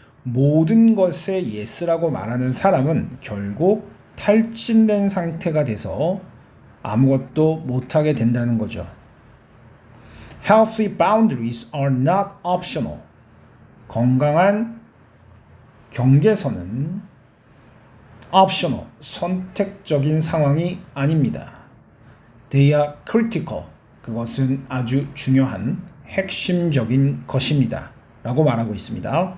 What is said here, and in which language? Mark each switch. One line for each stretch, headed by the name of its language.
Korean: 모든 것에 yes라고 말하는 사람은 결국 탈진된 상태가 돼서 아무것도 못하게 된다는 거죠.
English: Healthy boundaries are not optional.
Korean: 건강한 경계선은 optional, 선택적인 상황이 아닙니다.
English: They are critical.
Korean: 그것은 아주 중요한 핵심적인 것입니다. 라고 말하고 있습니다.